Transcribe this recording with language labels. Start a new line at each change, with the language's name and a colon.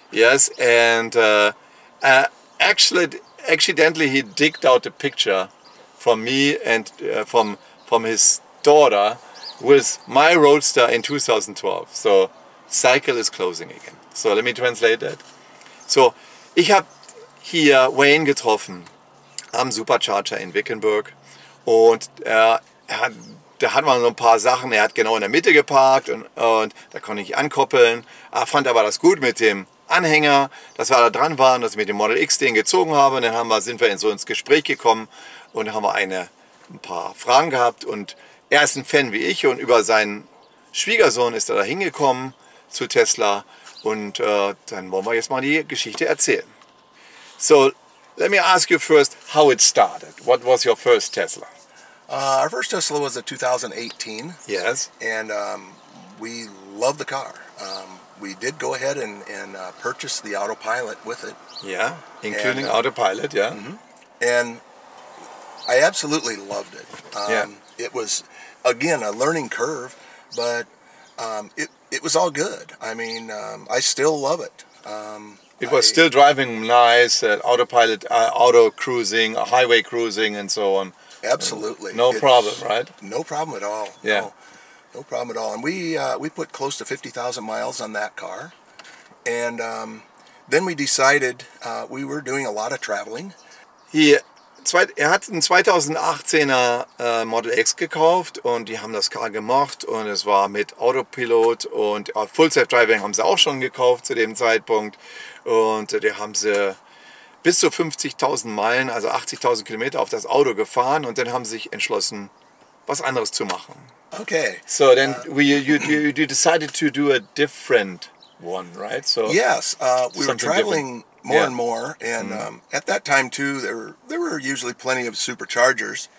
English: Yes, and accidentally he digged out a picture from me and from his daughter with my Roadster in 2012. So cycle is closing again. So let me translate that.
German: So ich habe hier Wayne getroffen am Supercharger in Wickenburg und da hat man so ein paar Sachen, er hat genau in der Mitte geparkt und da konnte ich ankoppeln. Er fand aber das gut mit dem Anhänger, dass wir da dran waren, dass ich mit dem Model X den gezogen habe. Und dann sind wir ins Gespräch gekommen und dann haben wir ein paar Fragen gehabt. Und er ist ein Fan wie ich und über seinen Schwiegersohn ist er da hingekommen zu Tesla. Und dann wollen wir jetzt mal die Geschichte erzählen.
English: So, let me ask you first how it started. What was your first Tesla? Our first Tesla was a 2018. Yes. And we loved the car. We did go ahead and purchase the autopilot with it. Yeah, including autopilot, yeah. Mm-hmm. And I absolutely loved it. It was, again, a learning curve, but it was all good. I mean, I still love it. It was still driving nice, autopilot, auto cruising, highway cruising, and so on. Absolutely. No problem, right? No problem at all. Yeah. No problem at all. And we put close to 50,000 miles on that car. And then we decided we were doing a lot of traveling.
German: Er hat einen 2018er Model X gekauft und die haben das Car gemocht und es war mit Autopilot und Full Self-Driving haben sie auch schon gekauft zu dem Zeitpunkt und die haben sie bis zu 50.000 Meilen, also 80.000 Kilometer auf das Auto gefahren und dann haben sie sich entschlossen, was anderes zu machen.
English: Okay. So then you decided to do a different one, right? So yes, we were traveling more and more, and at that time too, there were usually plenty of superchargers.